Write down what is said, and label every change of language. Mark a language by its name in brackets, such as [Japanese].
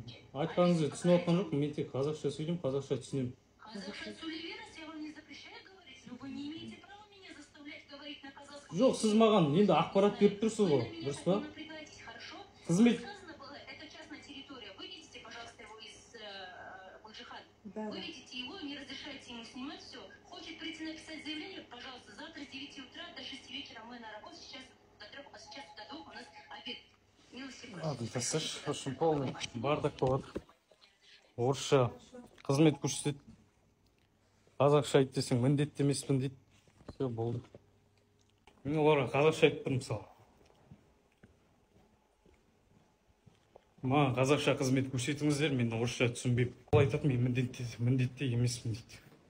[Kazakh] Айтпаңызды түсініп отқан жоқ, мен тек қазақша сөйлеймін, қазақша түсінемін. Казахша сөйлейміз, [Russian] я вам не запрещаю говорить, но вы не имеете права меня заставлять говорить на казахском. [Kazakh] Жоқ, сіз маған енді ақпарат беріп тұрсыз ғой, дұрыс па? Қызмет. [Russian] Это частная территория. Выведите, пожалуйста, его из Баджихат. Да. Выведите его, не разрешайте ему снимать все. Хочет прийти написать заявление, пожалуйста, завтра с 9 утра до 6 вечера мы на работе, сейчас до 3, а сейчас до 2 у нас обед. Тасыш, очень полный бардак [Kazakh] болады. Орысша қызмет көрсетеді. Қазақша айт десең міндетті емеспін дейді. Все, болды. Мен оларға қазақша айтып тұрмын мысалы. Маған қазақша қызмет көрсетіңіздер, мен орысша түсінбеймін. Ол айтады, мен міндетті емеспін дейді.